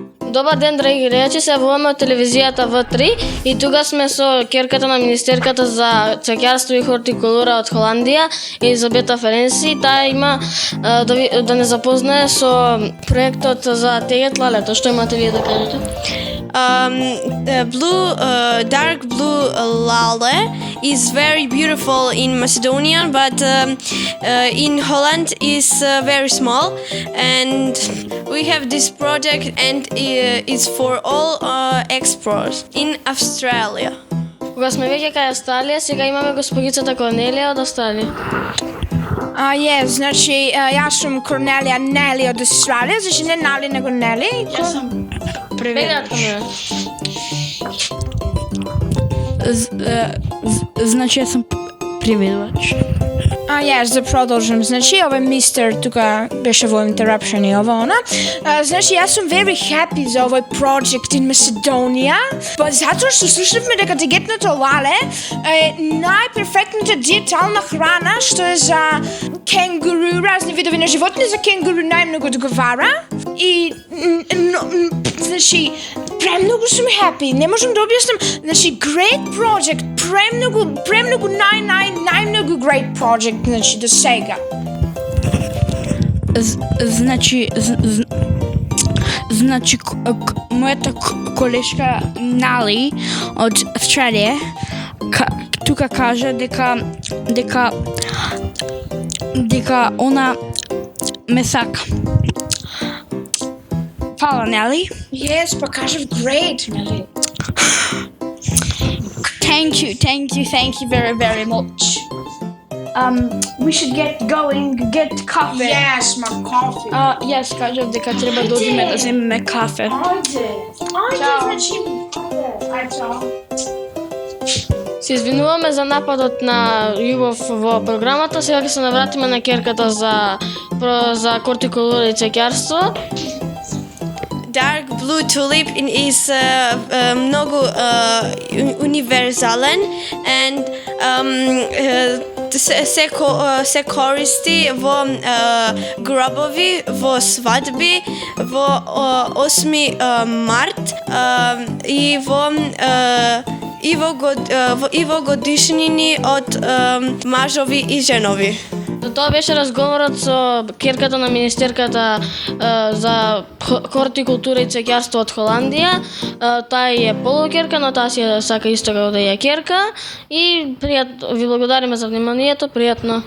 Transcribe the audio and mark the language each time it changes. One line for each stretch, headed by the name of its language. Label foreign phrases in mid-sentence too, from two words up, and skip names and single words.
Macedonian: Добар ден, драги гледачи, се јавуваме од телевизијата В3 и тука сме со керката на Министерката за цвеќарство и хортикултура од Холандија, Елизабета Ференси. Таа има да не запознае со проектот за тегет лалето. Што имате вие да кажете?
English: Dark blue lale is very beautiful in Macedonia, but in Holland is very small. And we have this project, and it's for all exports in Australia.
Macedonian: Кога сме веќе кај Австралија, сега имаме господицата Корнелија од Австралија. Значи, јас сум Корнелија Нели од Австралија, значи не Нали, него Нели. Јас сум Преведат. Значи, јас сум преведувач. Да продолжам. Значи, ова мистер тука беше во interruption и ова она. Значи, јас сум
English: very happy
Macedonian: за овој
English: project in Macedonia,
Macedonian: па затоа што слушнавме дека тегетното лале е најперфектната диетална храна што е за кенгуру, разни видови на животни, за кенгуру најмногу одговара. И значи, премногу сум happy. Не можам да објаснам. Значи,
English: great project,
Macedonian: премногу најмногу
English: great project,
Macedonian: значи, до сега. Значи, мојата колешка Нали од Австралија тука кажа дека она ме сака. Фала, Нали?
English: Yes, but kind of great, Nelly. Thank you very, very much. We should get going, get coffee. Yes, my coffee. Yes,
Macedonian: кажав дека треба да одиме да земеме кафе. Ајде, значи. Чао. Се извинуваме за нападот на Јубов во програмата, сега ќе се навратиме на керката за хортикултура и цвеќарство.
English: Dark blue tulip is
Macedonian: много универзален, and се користи во гробови, во свадби, во 8. Март и во годишнини од мажови и женови. Тоа беше разговорот со керката на Министерката за хортикултура и цвеќарство од Холандија. Таа е полукерка, но таа си сака исто како да ја керка. И ви благодариме за вниманието, пријатно.